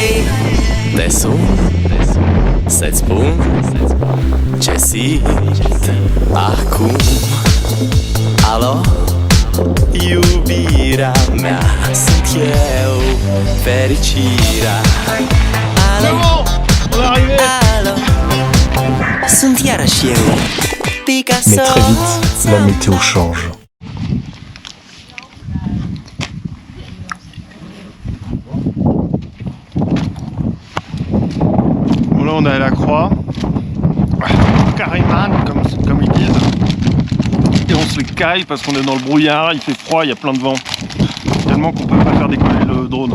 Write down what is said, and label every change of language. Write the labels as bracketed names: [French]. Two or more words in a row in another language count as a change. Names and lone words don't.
[Romanian] Te sun, să-ți spun ce simt acum. Alo, iubirea mea, sunt eu, fericirea. Alo, alo, sunt iarăși eu, Picasso. [French] Mais très vite, la météo change. Là on est à la croix, Kareman comme ils disent, et on se les caille parce qu'on est dans le brouillard, il fait froid, il y a plein de vent, tellement qu'on peut pas faire décoller le drone.